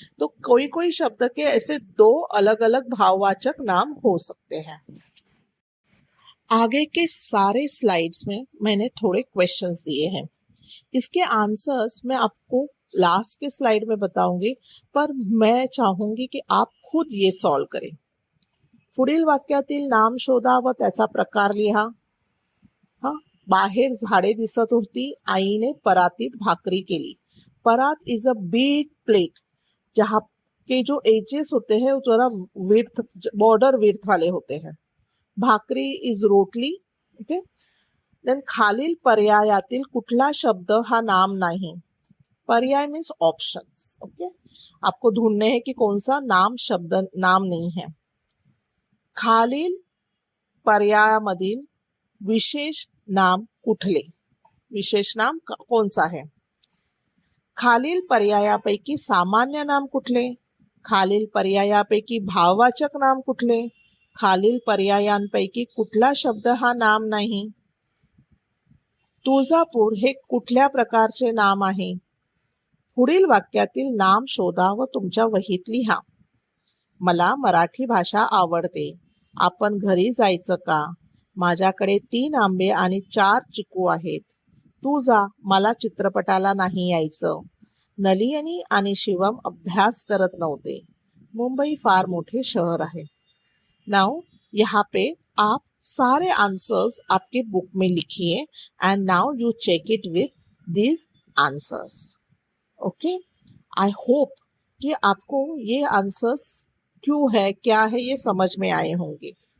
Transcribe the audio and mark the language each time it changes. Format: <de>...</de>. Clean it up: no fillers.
<hi>तो कोई कोई शब्द के ऐसे 2 अलग अलग भाववाचक नाम हो सकते हैं. आगे के सारे स्लाइड्स में मैंने थोड़े क्वेश्चंस दिए हैं. इसके आंसर्स मैं आपको लास्ट के स्लाइड में बताऊंगी, पर मैं चाहूंगी की आप खुद ये सॉल्व करें.</hi> <mr>पुढील वाक्यातील नाम शोधा व त्याचा प्रकार लिहा. हा, बाहेर झाडे दिसत होती, आईने परातीत भाकरी केली.</mr> <en>परात is a big plate</en> <hi>जहाँ के जो एजेस होते हैं वो थोड़ा विड्थ, बॉर्डर विड्थ वाले होते हैं.</hi> <en>Bhakri is rotli. Okay.</en> <mr>देन खालील पर्यायातील कुठला शब्द हा नाम नाही.</mr> <en>पर्याय means options. Okay.</en> <hi>आपको ढूंढने हैं कि कौन सा नाम शब्द नाम नहीं है.</hi> <mr>खालील पर्यायामधील विशेष नाम कुठले.</mr> <hi>विशेष नाम कौन सा है.</hi> <mr>खालील पर्यायापैकी सामान्य नाम कुठले. खालील पर्यायापैकी भाववाचक नाम कुठले. खालील पर्यायांपैकी कुठला शब्द हा नाम नाही. तुळजापूर हे कुठल्या प्रकारचे नाम आहे. पुढील वाक्यातील नाम शोधा व तुमच्या वहीत लिहा. मला मराठी भाषा आवडते. आपण घरी जायचं का. माझ्याकडे 3 आंबे आणि 4 चिकू आहेत. तू जा, मला चित्रपटाला नाही यायचं. नलिनी आणि शिवम अभ्यास करत नव्हते. मुंबई फार मोठे शहर आहे.</mr> <hi>नाउ यहाँ पे आप सारे आंसर्स आपके बुक में लिखिए</hi> <en>And now you check it with these answers.</en> <hi>Okay. I hope कि आपको ये आंसर्स क्यों है क्या है ये समझ में आए होंगे.</hi>